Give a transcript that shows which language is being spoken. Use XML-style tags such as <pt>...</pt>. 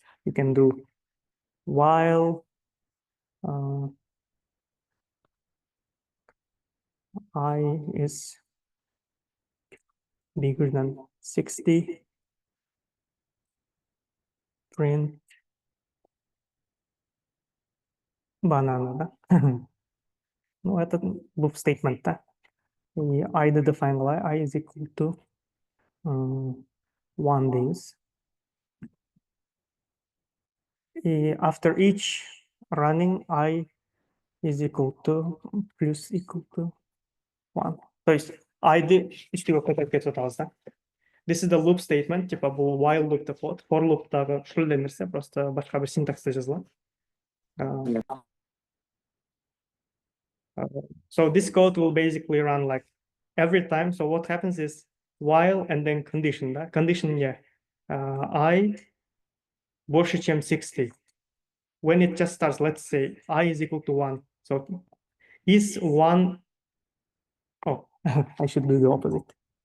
<en>you can do while I is bigger than 60, print banana,</en> <ru>да? Ну, это</ru> <en>loop statement,</en> <ru>да? И</ru> <en>I define I is equal to 1 days.</en> <ru>И</ru> <en>after each running, I is equal to plus equal to 1.</en> <ky>То есть I-ды үчтөгө көтөрүп кетип атабыз, да?</ky> <en>This is the loop statement,</en> <ky>типа бұл while loop деп болот. For loop дагы ушул эле нерсе,</ky> <ru>просто</ru> <ky>башка бир синтаксте жазылат.</ky> <en>So this code will basically run like every time. So what happens is while and then condition,</en> <ru>да?</ru> <en>Condition, yeah. I</en> <ru>больше чем</ru> <en>60. When it just starts, let's say I is equal to 1. So is 1, oh, I should do the opposite.</en>